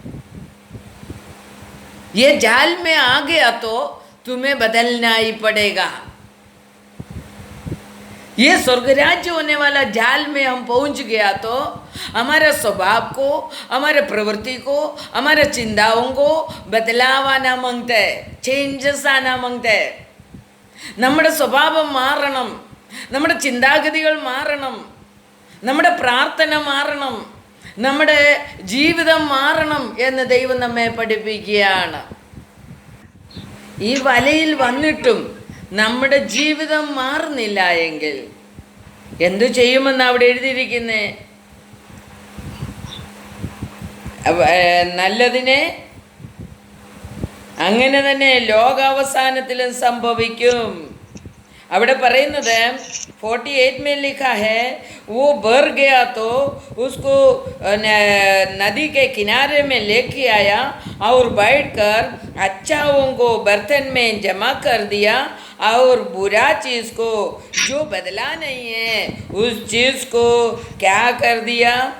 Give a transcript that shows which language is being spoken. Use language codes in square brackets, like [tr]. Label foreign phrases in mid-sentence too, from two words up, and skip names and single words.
[hi] ये जाल में आ गया तो तुम्हें बदलना ही पड़ेगा। ये स्वर्गराज्य होने वाला जाल में हम पहुंच गया तो हमारे स्वभाव को, हमारे प्रवृत्ति को, हमारे चिंताओं को बदलाव आना मांगते हैं, चेंजेस आना मांगते हैं। [ml] നമ്മുടെ സ്വഭാവം മാറണം, നമ്മുടെ ചിന്താഗതികൾ മാറണം, നമ്മുടെ പ്രാർത്ഥന മാറണം, നമ്മുടെ ജീവിതം മാറണം എന്ന് ദൈവം നമ്മെ പഠിപ്പിക്കുകയാണ്. ഈ വലയിൽ വന്നിട്ടും നമ്മുടെ ജീവിതം മാറുന്നില്ല എങ്കിൽ എന്തു ചെയ്യുമെന്ന് അവിടെ എഴുതിയിരിക്കുന്നേ? നല്ലതിനെ അങ്ങനെ തന്നെ ലോകാവസാനത്തിലും സംഭവിക്കും. അവിടെ പറയുന്നത് [hi] 48 में लिखा है वो भर गया तो उसको नदी के किनारे में लेके आया और बैठकर अच्छाओं को बर्तन में जमा कर दिया और बुरा चीज़ को जो बदला नहीं है उस चीज़ को क्या कर दिया?